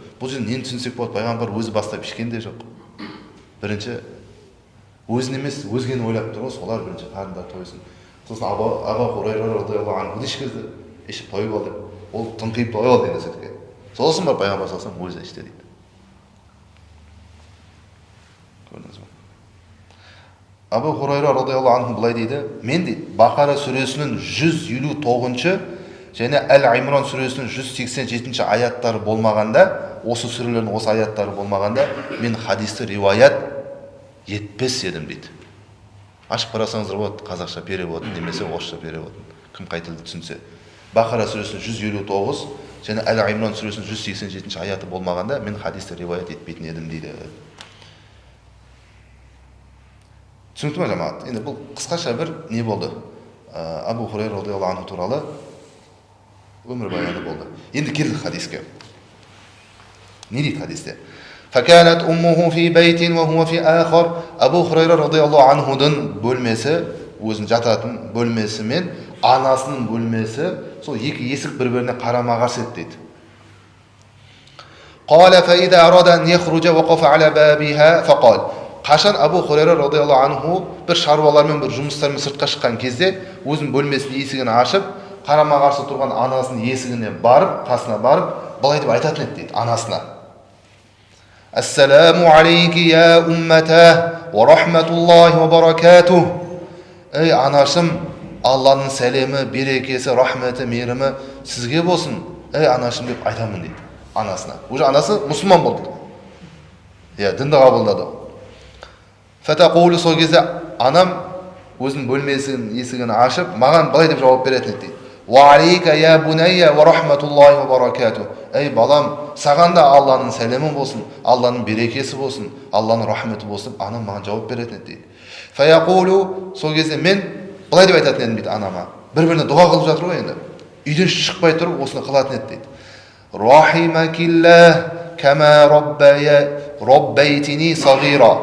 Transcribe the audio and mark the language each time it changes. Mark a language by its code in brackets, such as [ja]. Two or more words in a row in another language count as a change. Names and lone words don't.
[kk] Бұл жерде нені түсінсек болады, пайғамбар өзі бастап ішкен де жоқ. Бірінші өзін емес, өзгені ойлап тұр ғой, солар бірінші қарындар тойсын. Сосын Абу Хурайра [ar] رضي الله عنه [kk] ішкізді, ішіп тойып ал деп. Ол тыңқиып тойып ал деген сөйтке. Сосын барып пайғамбар [ar] صلى الله عليه وسلم [kk] өзі ішті дейді. Көрдіңіз бе? Абу Хурайра [ar] رضي الله عنه [kk] былай дейді, мен дейді, Бақара сүресінің 159-шы және Әл-Имран сүресінің 187-ші аяттары болмағанда, осы сүрелердің осы аяттары болмағанда, мен хадисті риуаят етпес едім дейді. Ашып қарасаңыздар болады, қазақша перевод немесе орысша перевод. Кім қай тілді түсінсе. Бақара сүресінің 159 және Әл-Имран сүресінің 187-ші аяты болмағанда, мен хадисті риуаят етпейтін едім дейді. Түсінікті ме жамағат? Енді бұл қысқаша бір не болды? Абу Хурайра [ar] رضي الله عنه [kk] туралы өмір баяны болды. Енді келдік хадиске. Не дейді хадисте? [ar] فَكَانَتْ أُمُّهُ فِي بَيْتٍ وَهُوَ فِي آخَرٍ. [kk] Абу Хурайра [ar] رضي الله عنه [kk] бөлмесі, өзінің жататын бөлмесі мен анасының бөлмесі, сол екі есік бір-біріне қарама-қарсы еді дейді. [ar] قَالَ فَإِذَا أَرَادَ أَنْ يَخْرُجَ وَقَفَ عَلَى بَابِهَا فَقَالَ. [kk] Қашан Абу Хурайра [ar] رضي الله عنه [kk] бір шаруалармен, бір жұмыстармен сыртқа шыққан кезде, өзінің бөлмесінің есігін ашып, қарама-қарсы тұрған анасының есігіне барып, қасына барып, былай деп айтатын еді дейді анасына. [ar] السلام عليك يا أمتاه ورحمة الله وبركاته. [kk] Ей анашым, Алланың сәлемі, берекесі, рахметі, мейірімі сізге болсын. Ей анашым деп айтамын дейді анасына. Уже анасы мұсылман болды. Дінді қабылдады. Фатақулу, сол кезде анам өзінің бөлмесінің есігін ашып, маған былай деп жауап беретін еді. [ar] وعليك يا بني ورحمة الله وبركاته. [kk] Ей балам, саған да Алланың сәлемі болсын, Алланың берекесі болсын, Алланың рахметі болсын, анам маған жауап беретін еді. Фаяқулу, сол кезде мен былай деп айтатын едім дейді анама. Бір-біріне дұға қылып жатыр ғой енді. Үйден шықпай тұрып осыны қылатын еді дейді. [ar] رحمك الله كما ربيتني صغيرا.